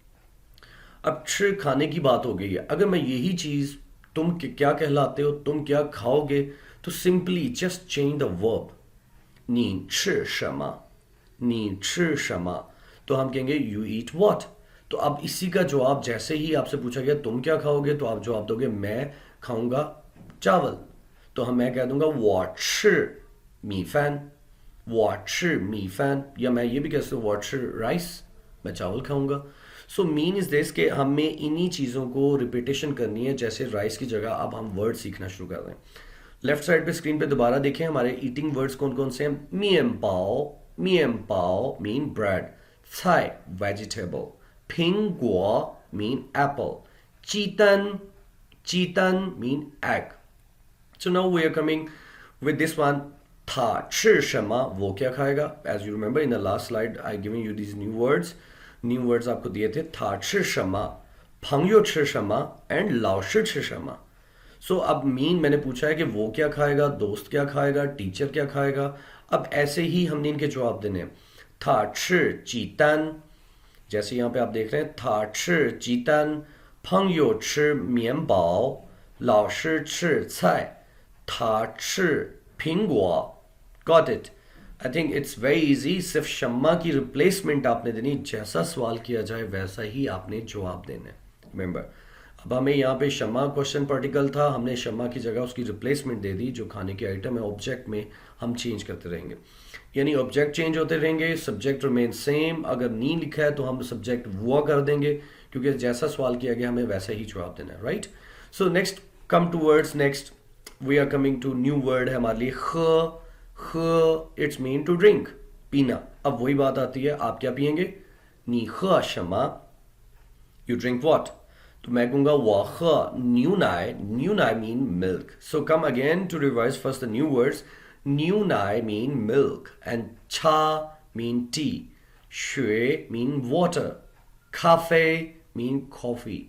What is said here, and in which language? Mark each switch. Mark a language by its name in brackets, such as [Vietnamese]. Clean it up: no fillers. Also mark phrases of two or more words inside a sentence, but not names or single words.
[Hindi] अब शी खाने की बात हो गई है, अगर मैं यही चीज तुम क्या कहलाते हो, तुम क्या खाओगे, तो [English] simply just change the verb, [Chinese] 你吃什么, 你吃什么, [Hindi] तो हम कहेंगे [English] you eat what. [Hindi] तो अब इसी का जवाब जैसे ही आपसे पूछा गया तुम क्या खाओगे, तो आप जवाब दोगे मैं खाऊंगा चावल। [Chinese] तो मैं कह दूंगा 我吃米饭, 我吃米饭, [Hindi] या मैं ये भी कह सकता हूँ [Chinese] 我吃 [Hindi] राइस, मैं चावल खाऊंगा। [English] so mean is this [Hindi] के हमें इन्हीं चीज़ों को रिपीटेशन करनी है, जैसे राइस की जगह अब हम वर्ड सीखना शुरू कर रहे हैं। [English] left side [Hindi] पे स्क्रीन पे दोबारा देखें हमारे [English] eating words [Hindi] कौन कौन से हैं। [Chinese] 面包 [English] mean bread, थाई vegetable, पिंगुओ mean apple, [Chinese] 鸡蛋 鸡蛋 [English] mean egg. So now we are coming with this one. [Chinese] 他吃什么 [Hindi] वो क्या खाएगा। [English] As you remember in the last slide I given you these new words. New words [Hindi] आपको दिए थे [Chinese] 他吃什么 朋友吃什么 and 老师吃什么। [Hindi] So अब मीन मैंने पूछा है कि वो क्या खाएगा, दोस्त क्या खाएगा, टीचर क्या खाएगा। अब ऐसे ही हमने इनके जवाब देने हैं। [Chinese] 他吃鸡蛋 [Hindi] जैसे यहाँ पे आप देख रहे हैं [Chinese] 他吃鸡蛋朋友吃面包老师吃菜他吃苹果। [English] Got it? I think it's very easy. [Hindi] सिर्फ शम्मा की रिप्लेसमेंट आपने देनी, जैसा सवाल किया जाए वैसा ही आपने जवाब देना है। रिमेंबर, अब हमें यहाँ पे शम्मा [English] question particle [Hindi] था, हमने शम्मा की जगह उसकी रिप्लेसमेंट दे दी, जो खाने के आइटम है ऑब्जेक्ट में हम चेंज करते रहेंगे, यानी [English] object change [Hindi] होते रहेंगे, [English] subject remain same. [Hindi] अगर नी लिखा है तो हम सब्जेक्ट वो कर देंगे, क्योंकि जैसा सवाल किया गया हमें वैसा ही जवाब देना है, राइट। [English] so next come to words, next we are coming to new word [Hindi] है हमारे लिए [English] ख, it's mean to drink, पीना। [Hindi] अब वही बात आती है, आप क्या पियेंगे, [Chinese] 你喝什么, [English] you drink what, [Hindi] तो मैं कहूंगा [Chinese] 我喝牛奶 [English] mean milk. so come again to revise first the new words. [Chinese] 牛奶 [English] mean milk and चा mean tea, श्वे mean water, काफे mean coffee।